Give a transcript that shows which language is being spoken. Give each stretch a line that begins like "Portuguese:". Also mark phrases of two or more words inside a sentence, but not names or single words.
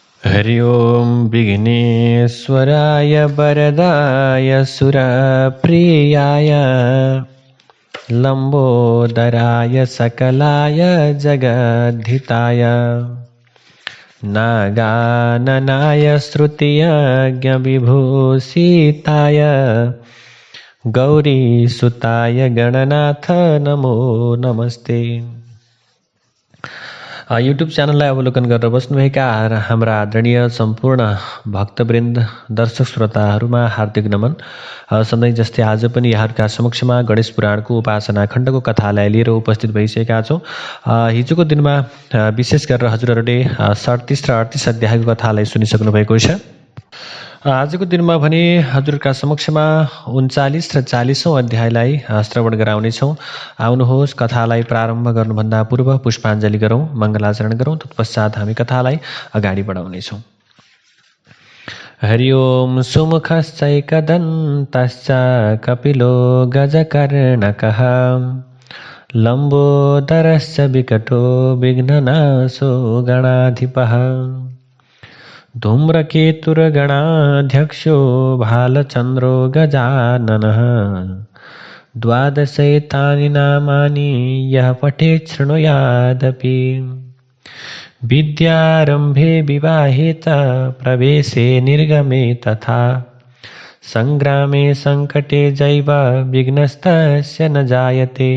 Sanskrit: हरि ओम विघ्नेश्वराय वरदाय सुरप्रियाय लंबोदराय सकलाय जगद्धिताय नागाननाय श्रुतियज्ञ विभूषिताय गौरीसुताय गणनाथ नमो नमस्ते।
Nepali: युट्युब च्यानललाई अवलोकन गरेर बस्नुभएका हाम्रा आदरणीय सम्पूर्ण भक्तवृन्द दर्शक श्रोताहरूमा हार्दिक नमन। सधैँ जस्तै आज पनि यहाँहरूका समक्षमा गणेश पुराणको उपासना खण्डको कथालाई लिएर उपस्थित भइसकेका छौँ। हिजोको दिनमा विशेष गरेर हजुरहरूले 37 र 38 अध्यायको कथालाई सुनिसक्नु भएको छ। आजको दिनमा भने हजुरका समक्षमा 39 र 40औं अध्यायलाई श्रवण गराउनेछौँ। आउनुहोस् कथालाई प्रारम्भ गर्नुभन्दा पूर्व पुष्पाञ्जली गरौँ, मङ्गलाचरण गरौँ, तत्पश्चात हामी कथालाई अगाडि बढाउनेछौँ।
Sanskrit: हरि ओम सुमुखश्चैकदन्तश्च कपिलो गजकर्णकः लम्बोदरश्च विकटो विघ्ननाशो गणाधिपः धूम्रकेतुर्गणाध्यक्षो भालचन्द्रो गजाननः 12 नामानि यः पठेत् शृणुयादपि विद्यारम्भे विवाहे च प्रवेशे निर्गमे तथा सङ्ग्रामे सङ्कटे जैव विघ्नस्तस्य न जायते।